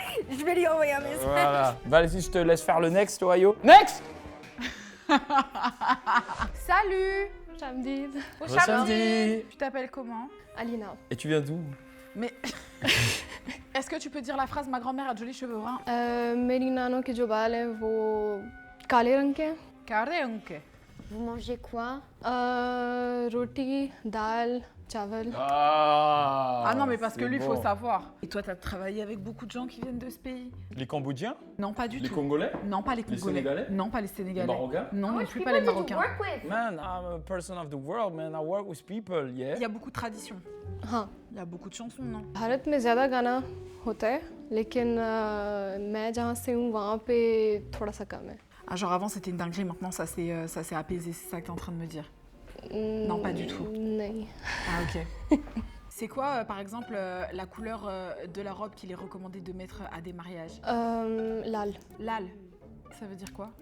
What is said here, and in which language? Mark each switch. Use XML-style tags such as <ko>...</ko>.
<fr>Je vais lui envoyer un message. Voilà. Vas-y, je te laisse faire le next, Ohio. Next. Salut! Shamdid. Samedi. Tu t'appelles comment? Alina. Et tu viens d'où? Mais... Est-ce que tu peux dire la phrase « Ma grand-mère a de jolis cheveux bruns</fr> <hi>मेरी नानों के जो बाल हैं वो काले रंग के हैं Kareunke.</hi> <fr>Vous mangez quoi?</fr> <hi>रोटी दाल चावल</hi> <fr>Ah, non, mais parce c'est que lui, il bon. faut savoir. Et toi, t'as travaillé avec beaucoup de gens qui viennent de ce pays? Les Cambodgiens? Non, pas du Les tout. Congolais? Non, pas les Congolais. Sénégalais? Non, pas les Sénégalais. Les Marocains? Non, non plus pas les Marocains.</fr> <en>Man, I'm a person of the world, man. I work with people, yeah.</en> <fr>Il y a beaucoup de traditions.</fr> <hi>हाँ</hi> <fr>Il y a beaucoup de chansons, non?</fr> <hi>Bharat में ज़्यादा गाना होता है लेकिन मैं जहाँ से हूँ वहाँ पे थोड़ा सा कम है</hi> <fr>Ah, genre avant, c'était une dinguerie. Maintenant, ça s'est apaisé. C'est ça que t'es en train de me dire. Non, pas du tout.</fr> <hi>नहीं</hi> <fr>Ah, ok. C'est quoi, par exemple, la couleur de la robe qu'il est recommandé de mettre à des mariages?</fr> <hi>लाल</hi> <fr>Lal. Ça veut dire quoi?</fr>